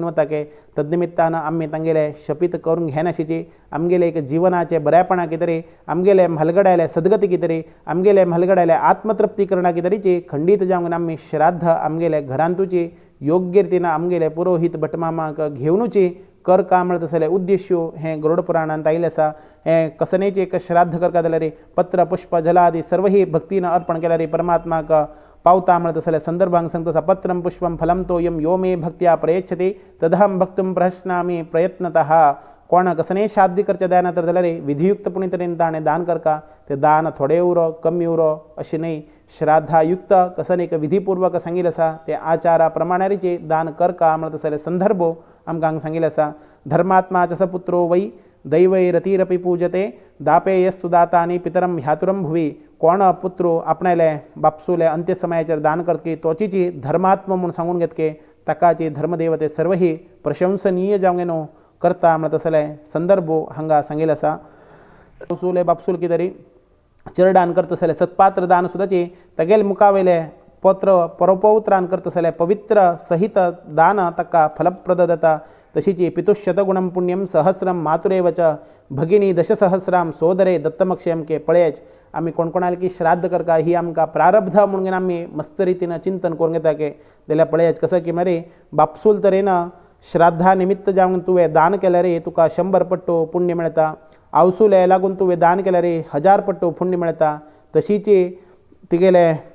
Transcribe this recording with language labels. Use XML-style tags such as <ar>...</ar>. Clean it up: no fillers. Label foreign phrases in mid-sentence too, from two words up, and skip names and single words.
<kok>वता के तद्निमित्तानं आम्ही तांगेले शपीत करून घेनाशिची आमगेले एक जिवनाचे बरेपणा कितें आमगेले म्हालगड्याले सद्गती कितें आमगेले म्हालगड्याले आत्मतृप्ती करना कितेंची खंडीत जावन आमी श्राद्ध आमगेले घरांतूची योग्य रितीन आमगेले पुरोहित भटमामाक घेवनूची कर काम तसले उद्देश्य हे गरुड पुराणांत आयिल्लें आसा हे कसनेचे एक श्राद्ध करता जाल्यार पत्र पुष्प जलादी सर्वही भक्तीन अर्पण केल्यार परमात्माक पावता म्हण तसले संदर्भांक सांगता आसा</kok> <sa>पत्रम पुष्पम फलम तोयम यो मे भक्त्या प्रयच्छति तदहम भक्तुम प्रहसनामी प्रयत्नतः</sa> <kok>कोण कसने शादी करचे जायना तर जाल्यार विधियुक्तपणे तरेन ताणें दान करका ते दान थोडे उरो कमी उरो अशें न्हय श्राद्धायुक्त कसन एक विधिपूर्वक सांगिल्लें आसा ते आचारा प्रमाणारीचे दान करका म्हण तसले संदर्भ आमकां सांगिल्लें आसा</kok> <sa>धर्मात्मा च स पुत्रो वै दैवैरतिरपि पूजते दापेयस्तु दातानी पितरम ह्यातुरम भुवी</sa> <kok>कोण पुत्रो आपणाले बापसूले अंत्य समयाचेर दान करतकी तोचीची धर्मात्मा म्हणून सांगून घेतके ताकाची धर्मदेवते सर्वही प्रशंसनीय जावंगेनो करता म्हण तसले संदर्भ हांगा सांगिल्लें आसा बापसूले बापसूल कितें चरडान करतसले सत्पात्र दान सुद्दाची तेगेले मुखावयले पत्र परोपौत्रान करतसले पवित्र सहित दान ताका फलप्रद जाता तशीची पितुशतगुणम</kok> <sa>पुण्यम सहस्रम मातुरेव च भगिनी दशसहस्राम सोदरे दत्तमक्षयम</sa> <kok>के पळयच आमी कोणकोणाल की श्राद्ध करका ही आमकां प्रारब्ध म्हणून आमी मस्त रितीन चिंतन करून घेता के जाल्यार पळयच कसं की मरे बापसूल तरेन श्राद्धा निमित्त जावन तुवें दान केल्यार तुका 100 पट्टो पुण्य मेळटा आवसूले लागून तुवें दान केल्यार 1000 पट्टो पुण्य मेळटा तशीची तिगेले</kok>